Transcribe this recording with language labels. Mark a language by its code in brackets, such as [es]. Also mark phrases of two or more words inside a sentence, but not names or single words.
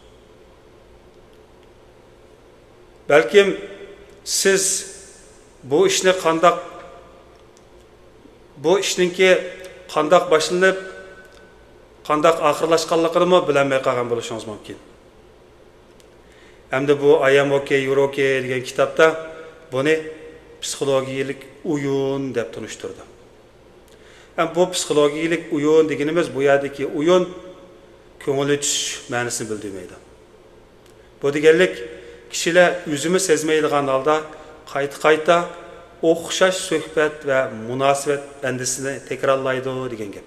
[uz] Balkim siz bu ishninki qandoq boshlanib, qandoq oxirlashganligini bilmay qolgan bo'lishingiz mumkin. Hamda bu I am okay, you're okay degan kitobda buni psixologiyalik o'yin deb tunishtirdi. Bu psixologiyalik o'yin deganimiz bu yerdagi o'yin ko'ngil ichish ma'nosini bildirmaydi. Bu deganlik kishilar o'zini sezmaydigan holda qayta o'xshash suhbat va munosabat andisini takrorlaydi degan gap.